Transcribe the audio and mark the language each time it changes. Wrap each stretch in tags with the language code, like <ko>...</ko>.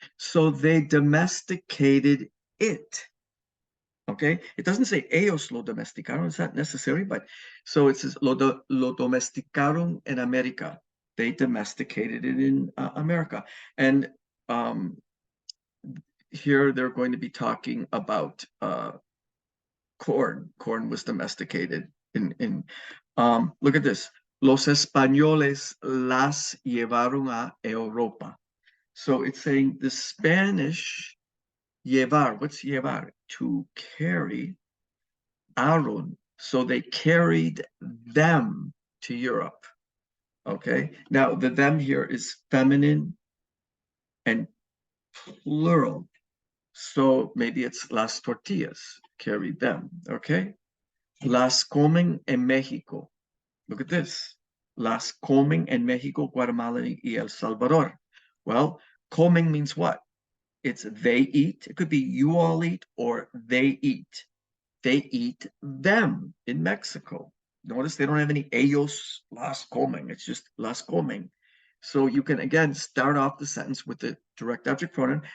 <en>So they domesticated it. Okay, it doesn't say</en> <es>ellos lo domesticaron,</es> <en>it's not necessary, but so it says</en> <es>lo domesticaron en America.</es> <en>They domesticated it in America. And here they're going to be talking about corn. Corn was domesticated in look at this.</en> <es>Los españoles las llevaron a Europa.</es> <en>So it's saying the Spanish llevar. What's llevar? To carry. Aron. So they carried them to Europe. Okay. Now the them here is feminine and plural. So maybe it's las tortillas, carried them. Okay.</en> <es>Las comen en México.</es> <en>Look at this.</en> <es>Las comen en México, Guatemala, y El Salvador.</es> <en>Well, comen means what? It's they eat. It could be you all eat or they eat. They eat them in Mexico. Notice they don't have any</en> <es>ellos las comen.</es> <en>It's just las comen. So you can, again, start off the sentence with the direct object pronoun.</en>